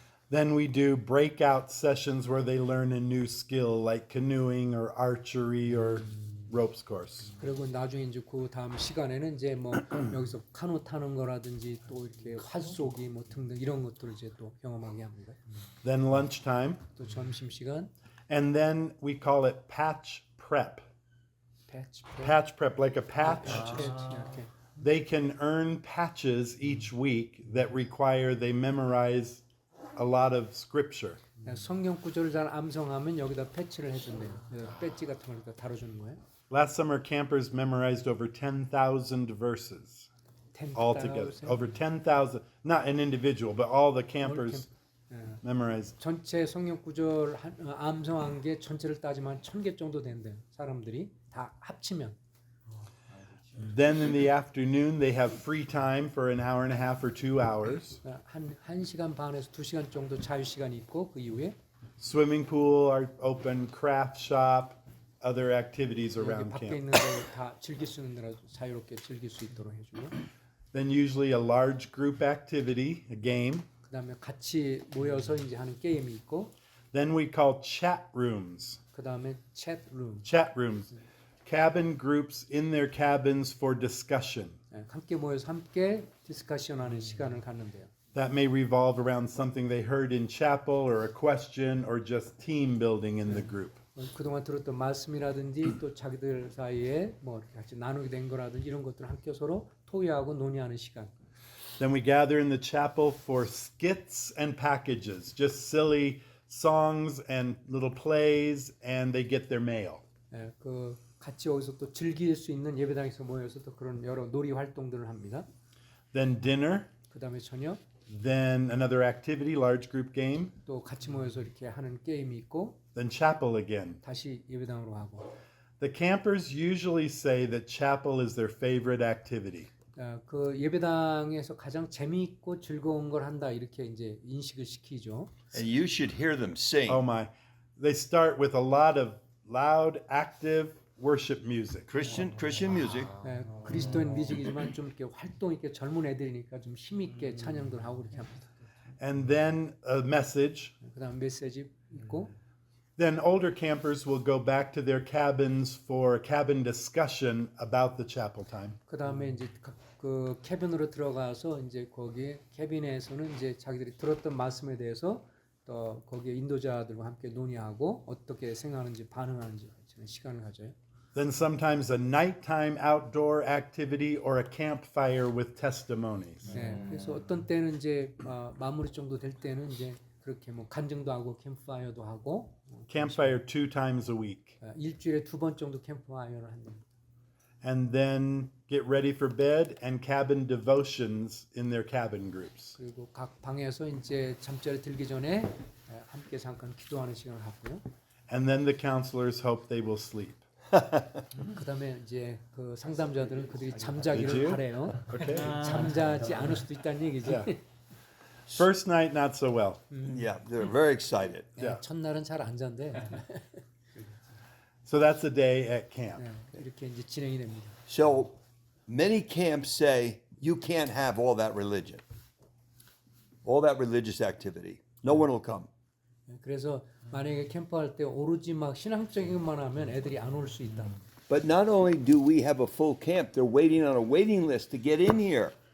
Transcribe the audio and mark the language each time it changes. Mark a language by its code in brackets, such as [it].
[en] Then we do breakout sessions where they learn a new skill like canoeing or archery or ropes course. [ko] 그리고 나중에 이제 그 다음 시간에는 이제 뭐 여기서 카누 타는 거라든지 또 이렇게 활쏘기 뭐 등등 이런 것들을 이제 또 경험하게 합니다. [en] Then lunchtime, [ko] 또 점심 시간, [en] and then we call it patch prep. patch Patch prep, like a patch. [ko] 이렇게 [en] they can earn patches each week that require they memorize a lot of scripture. [ko] 성경 구절을 잘 암송하면 여기다 패치를 해준대요. 배지 같은 걸 달아주는 거예요. [en] Last summer, campers memorized over 10,000 verses altogether. Over 10,000, not an individual, but all the campers memorized. [ko] 전체 성경 구절 암송한 게 전체를 따지면 1,000개 정도 된대요. 사람들이 다 합치면. [en] Then in the afternoon, they have free time for an hour and a half or 2 hours. [ko] 한 시간 반에서 2시간 정도 자유 시간이 있고 그 이후에 [en] Swimming pool are open, craft shop, other activities [ko] 여기 [en] around [ko] 밖에 [en] camp. [ko] 있는 걸 다 즐길 수 있는 대로 자유롭게 즐길 수 있도록 해주고 [en] Then usually a large group activity, a game. [ko] 그다음에 같이 모여서 이제 하는 게임이 있고 [en] Then we call chat rooms. [ko] 그다음에 챗룸 [en] Chat rooms. Cabin groups in their cabins for discussion. [ko] 함께 모여서 함께 디스커션하는 시간을 갖는데요. [en] That may revolve around something they heard in chapel or a question or just team building in the group. [ko] 그동안 들었던 말씀이라든지 또 자기들 사이에 뭐 이렇게 같이 나누게 된 거라든지 이런 것들을 함께 서로 토의하고 논의하는 시간. [en] Then we gather in the chapel for skits and packages, just silly songs and little plays, and they get their mail. [ko] 그 같이 여기서 또 즐길 수 있는 예배당에서 모여서 또 그런 여러 놀이 활동들을 합니다. [en] Then dinner, [ko] 그다음에 저녁 [en] then another activity, large group game, [ko] 또 같이 모여서 이렇게 하는 게임이 있고 [en] then chapel again. [ko] 다시 예배당으로 가고. [en] The campers usually say that chapel is their favorite activity. [ko] 그 예배당에서 가장 재미있고 즐거운 걸 한다 이렇게 이제 인식을 시키죠. [en] And you should hear them sing. Oh my. They start with a lot of loud, active worship music. Christian music. [ko] 그리스도인 뮤직이지만 좀 이렇게 활동 있게 젊은 애들이니까 좀 힘 있게 찬양들 하고 이렇게 합니다. [en] And then a message. [ko] 그다음 메시지 있고 [en] Then older campers will go back to their cabins for a cabin discussion about the chapel time. [ko] 그다음에 이제 그 캐빈으로 들어가서 이제 거기 캐빈에서는 이제 자기들이 들었던 말씀에 대해서 또 거기에 인도자들과 함께 논의하고 어떻게 생각하는지 반응하는지 시간을 가져요. [en] Then sometimes a nighttime outdoor activity or a campfire with testimonies. [ko] 그래서 어떤 때는 이제 마무리 정도 될 때는 이제 그렇게 뭐 간증도 하고 캠프파이어도 하고 [en] Campfire 2 times a week. [ko] 일주일에 2번 정도 캠프파이어를 한다. [en] And then get ready for bed and cabin devotions in their cabin groups. [ko] 그리고 각 방에서 이제 잠자리 들기 전에 함께 잠깐 기도하는 시간을 갖고요. [en] And then the counselors hope they will sleep. [ko] 그다음에 이제 그 상담자들은 그들이 [en] Did [ko] 잠자기를 [en] you? [ko] 바래요. [en] Okay. [ko] 잠자지 않을 수도 있다는 얘기지. [en] Yeah. First night, not so well. Yeah, they're very excited. [ko] 첫날은 잘 안 잔대. [en] So that's a day at camp. [ko] 이렇게 이제 진행이 됩니다. [en] So many camps say you can't have all that religion, all that religious activity. No one will come. [ko] 그래서 만약에 캠프할 때 오로지 막 신앙적인 것만 하면 애들이 안 올 수 있다. [en] But not only do we have a full camp, they're waiting on a waiting list to get in here.